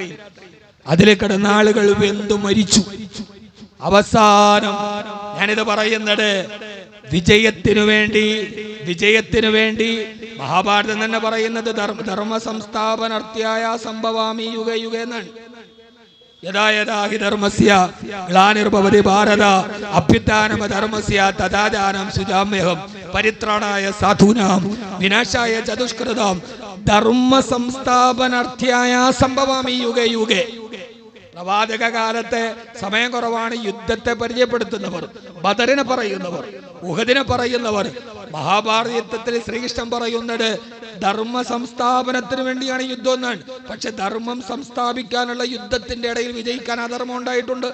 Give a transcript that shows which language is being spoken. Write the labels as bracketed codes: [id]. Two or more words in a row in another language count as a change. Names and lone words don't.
[ml] അതിൽ കിടന്ന ആളുകൾ വെന്തു മരിച്ചു. അവസാനം ഞാനിത് പറയുന്നത് വിജയത്തിനു വേണ്ടി മഹാഭാരതം തന്നെ പറയുന്നത് [sa] ധർമ്മ സംസ്ഥാപനാർത്യായ സംഭവാമി യുഗ യുഗ [ml] എന്നാണ്. [sa] യഥാ യഥാ ഹി ധർമ്മസ്യ ഗ്ലാനിർഭവതി ഭാരത അഭ്യുത്ഥാനം ധർമ്മസ്യ തഥാ ജാനം സുജാമ്യഹം പരിത്രാണായ സാധൂനാം വിനാശായ ചതുഷ്കൃതാം ധർമ്മ സംസ്ഥാപനാർത്ഥ്യായ സംഭവാമി യുഗേ യുഗേ. [ml] പ്രവാചക കാലത്തെ സമയം കുറവാണ്. യുദ്ധത്തെ പരിചയപ്പെടുത്തുന്നവർ, ബദറിനെ പറയുന്നവർ, ഉഹദിനെ പറയുന്നവർ, മഹാഭാരത യുദ്ധത്തിൽ ശ്രീകൃഷ്ണൻ പറയുന്നത് ധർമ്മ സംസ്ഥാപനത്തിന് വേണ്ടിയാണ് യുദ്ധം എന്നാണ്. പക്ഷെ ധർമ്മം സംസ്ഥാപിക്കാനുള്ള യുദ്ധത്തിന്റെ ഇടയിൽ വിജയിക്കാൻ അധർമ്മം ഉണ്ടായിട്ടുണ്ട്.